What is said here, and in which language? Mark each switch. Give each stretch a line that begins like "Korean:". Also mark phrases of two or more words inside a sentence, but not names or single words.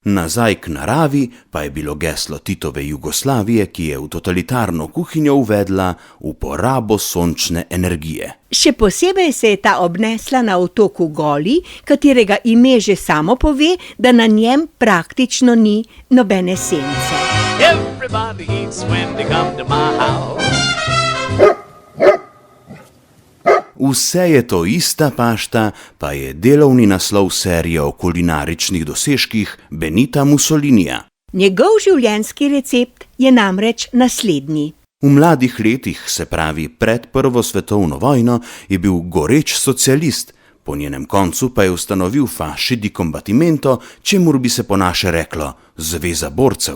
Slovenian: Nazaj k naravi pa je bilo geslo Titove Jugoslavije, ki je v totalitarno kuhinjo uvedla uporabo sončne energije. Še posebej se je ta obnesla na otoku Goli, katerega ime že samo pove, da na njem praktično ni nobene sence.
English: Everybody eats when they come to my house.
Slovenian: Vse je to ista pašta, pa je delovni naslov serije o kulinaričnih dosežkih Benita Mussolinija. Njegov življenjski recept je namreč naslednji. V mladih letih, se pravi pred Prvo svetovno vojno, je bil goreč socialist, po njenem koncu pa je ustanovil Fasci di Combattimento, čemur bi se po naše reklo Zveza borcev.